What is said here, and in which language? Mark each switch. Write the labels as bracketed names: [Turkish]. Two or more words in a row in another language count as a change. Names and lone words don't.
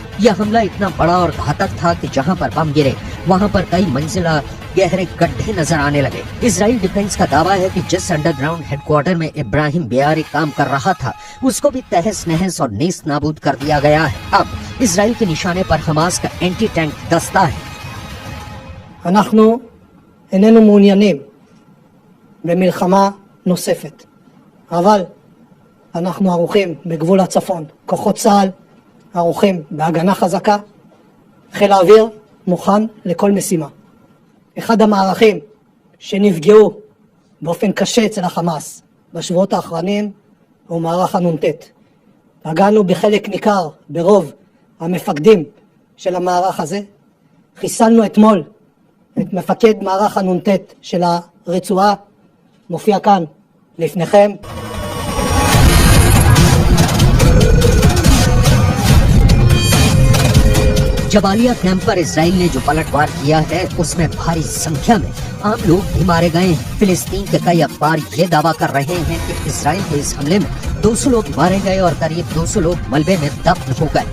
[Hindi] यह हमला इतना बड़ा और घातक था कि जहां पर बम गिरे वहां पर कई मंजिला गहरे गड्ढे नजर आने लगे। इजराइल डिफेंस का दावा है कि जिस [English] underground headquarter [Hindi] में इब्राहिम बियारी काम कर रहा था उसको भी तहस नहस और नेस्त नाबूद कर दिया गया है। अब इजराइल के निशाने पर हमास का [English] anti tank [Hindi] दस्ता है। [Hebrew] אנחנו איננו מעוניינים במלחמה נוספת, אבל אנחנו ערוכים בגבול הצפון, כוחות צה"ל ערוכים בהגנה חזקה, חיל האוויר מוכן לכל משימה. אחד המערכים שנפגעו באופן קשה אצל החמאס בשבועות האחרונים הוא מערך הנ"ט. פגענו בחלק ניכר ברוב המפקדים של המערך הזה, חיסלנו אתמול את מפקד מערך הנ"ט של הרצועה, מופיע כאן לפניכם. [Hindi] जबालिया कैंप पर इजराइल ने जो पलटवार किया है उसमें भारी संख्या में आम लोग भी मारे गए हैं। फिलिस्तीन के कई अखबार ये दावा कर रहे हैं कि इजराइल के इस हमले में 200 लोग मारे गए और करीब 200 लोग मलबे में दफन हो गए।